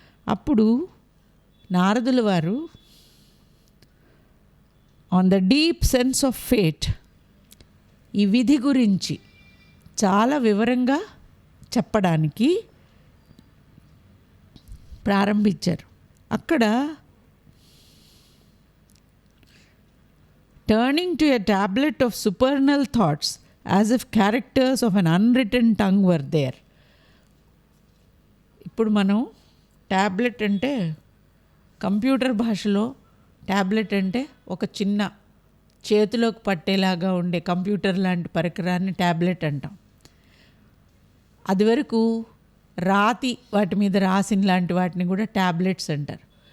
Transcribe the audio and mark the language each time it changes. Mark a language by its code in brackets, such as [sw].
[te] అప్పుడు నారదుల వారు [en] on the deep sense of fate, [te] ఈ విధి గురించి చాలా వివరంగా చెప్పడానికి ప్రారంభించారు. అక్కడ [en] turning to a tablet of supernal thoughts as if characters of an unwritten tongue were there. [te] ఇప్పుడు మనం ట్యాబ్లెట్ అంటే కంప్యూటర్ భాషలో ట్యాబ్లెట్ అంటే ఒక చిన్న చేతిలోకి పట్టేలాగా ఉండే కంప్యూటర్ లాంటి పరికరాన్ని ట్యాబ్లెట్ అంటాం. అది వరకు రాతి వాటి మీద రాసిన లాంటి వాటిని కూడా ట్యాబ్లెట్స్ అంటారు.